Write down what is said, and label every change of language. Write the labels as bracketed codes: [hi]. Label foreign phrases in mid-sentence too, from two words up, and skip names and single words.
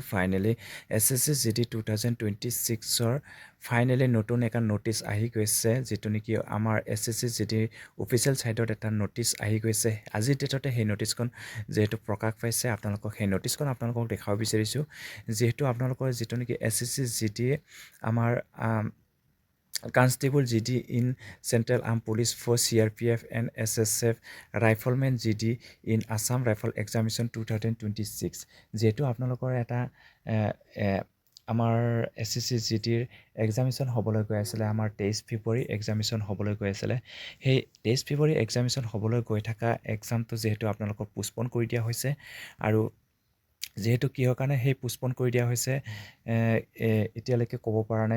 [as] ফাইনেলি SSC GD 2026ৰ ফাইনেলি নতুন এটা নটিচ আহি গৈছে, যিটো নেকি আমাৰ SSC GD [en] official siteত [as] এটা নটিচ আহি গৈছে। আজিৰ ডেটতে সেই নটিচখন যিহেতু প্ৰকাশ পাইছে, আপোনালোকক সেই নটিচখন আপোনালোকক দেখাব বিচাৰিছোঁ। যিহেতু আপোনালোকৰ যিটো নেকি SSC GD আমাৰ [en] Constable GD in Central Armed Police Force CRPF and SSF Rifleman GD in Assam Rifle Examination 2026 [as] যেহেতু আপোনালোকৰ এটা আমাৰ SSC GDৰ এক্সামিনেশ্যন হ'বলৈ গৈ আছিলে, আমাৰ 23 ফেব্ৰুৱাৰী এক্সামিনেশ্যন হ'বলৈ গৈ আছিলে। সেই 23 ফেব্ৰুৱাৰী এক্সামিনেশ্যন হ'বলৈ গৈ থকা এক্সামটো যিহেতু আপোনালোকক পোষ্টপন কৰি দিয়া হৈছে, আৰু যিহেতু কিহৰ কাৰণে সেই পোষ্টপন কৰি দিয়া হৈছে এতিয়ালৈকে ক'ব পৰা নাই।